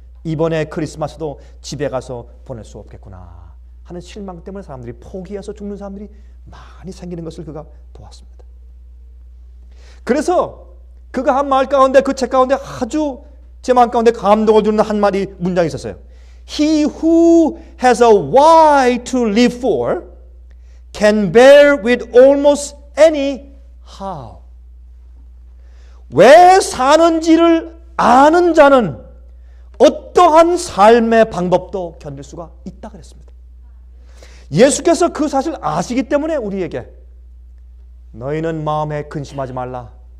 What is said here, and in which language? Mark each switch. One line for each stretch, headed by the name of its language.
Korean: 이번에 크리스마스도 집에 가서 보낼 수 없겠구나 하는 실망 때문에 사람들이 포기해서 죽는 사람들이 많이 생기는 것을 그가 보았습니다. 그래서 그가 한 말 가운데 그 책 가운데 아주 제 마음 가운데 감동을 주는 한마디 문장이 있었어요.
English: He who has a why to live for can bear with almost any how.
Korean: 왜 사는지를 아는 자는 어떠한 삶의 방법도 견딜 수가 있다 그랬습니다. 예수께서 그 사실을 아시기 때문에 우리에게 너희는 마음에 근심하지 말라.